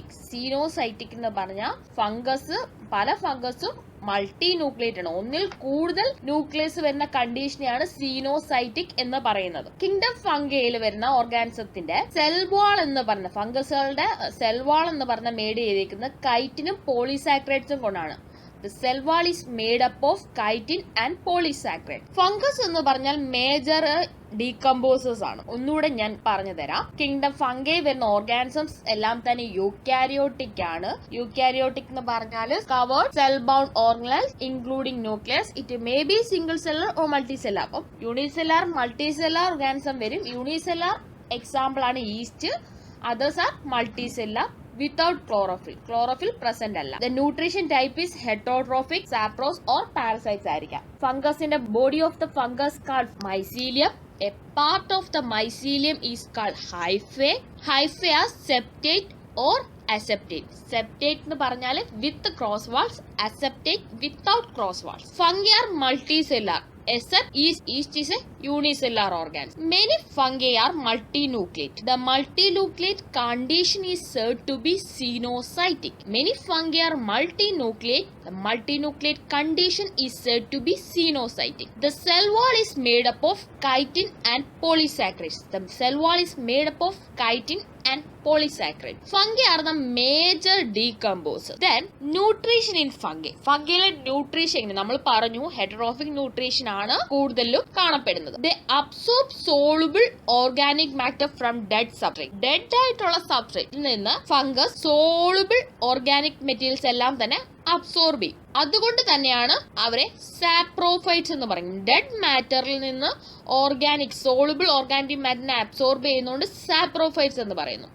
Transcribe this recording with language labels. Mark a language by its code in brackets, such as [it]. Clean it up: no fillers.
[ml] Coenocytic എന്ന് പറഞ്ഞാൽ പല ഫംഗസും മൾട്ടി ന്യൂക്ലിയേറ്റ് ആണ്. ഒന്നിൽ കൂടുതൽ ന്യൂക്ലിയസ് വരുന്ന കണ്ടീഷനെയാണ് സീനോസൈറ്റിക് എന്ന് പറയുന്നത്. കിങ്ഡം ഫംഗയിൽ വരുന്ന ഓർഗാനിസത്തിന്റെ സെൽവാൾ എന്ന് പറഞ്ഞ ഫംഗസുകളുടെ സെൽവാൾ എന്ന് പറഞ്ഞ മേഡ് ചെയ്തിരിക്കുന്നത് കൈറ്റിനും പോളിസാക്രൈഡ്സും കൊണ്ടാണ്. [en] The cell wall is made up of chitin and polysaccharide. [ml] Fungus എന്ന് പറഞ്ഞാൽ മേജർ ഡീകമ്പോസേഴ്സ് ആണ്. ഒന്നുകൂടെ ഞാൻ പറഞ്ഞു തരാം. കിങ്ഡം ഫംഗൈ വരുന്ന ഓർഗാനിസംസ് എല്ലാം തന്നെ യൂക്കാരിയോട്ടിക് ആണ്. യൂക്കാരിയോട്ടിക് എന്ന് പറഞ്ഞാൽ covered cell bound organelles including nucleus. [en] It may be single cellular or multi cellular. [ml] അപ്പം യൂണിസെല്ലാർ, മൾട്ടി സെല്ലാർ ഓർഗാനിസം വരും. യൂണിസെല്ലാർ എക്സാമ്പിൾ ആണ് east. [en] others are multi cellular without chlorophyll present [ml] അല്ല. [en] The nutrition type is heterotrophic, saprous or parasites [ml] ആയിരിക്കാം. [en] ഫംഗസിന്റെ body of the fungus called mycelium. A part of the mycelium is called hyphae. Hyphae are septate or aseptate. Septate [ml] എന്ന് പറഞ്ഞാൽ [en] with cross walls, aseptate without cross walls. Fungi are multicellular except yeast is a unicellular organism. Many fungi are multinucleate. The multinucleate condition is said to be xenocytic. Many fungi are multinucleate. The multinucleate condition is said to be xenocytic. The cell wall is made up of chitin and polysaccharides. The cell wall is made up of chitin and polysaccharide. Fungi are the major decomposers. Then nutrition in fungi. [ml] ഫംഗിയിലെ nutrition നമ്മൾ പറഞ്ഞു ഹെറ്ററോഫിക് nutrition ആണ് കൂടുതലും കാണപ്പെടുന്നത്. [en] They absorb soluble organic matter from dead substrate. [ml] Dead ആയിട്ടുള്ള സബ്സ്ട്രേറ്റിൽ നിന്ന് fungus soluble organic materials എല്ലാം തന്നെ absorb ചെയ്യും. അതുകൊണ്ട് തന്നെയാണ് അവരെ സാപ്രോഫൈറ്റ്സ് എന്ന് പറയുന്നത്. ഡെഡ് മാറ്ററിൽ നിന്ന് സോളുബിൾ ഓർഗാനിക് മാറ്ററിനെ അബ്സോർബ് ചെയ്യുന്നതുകൊണ്ട് സാപ്രോഫൈറ്റ്സ് എന്ന് പറയുന്നു.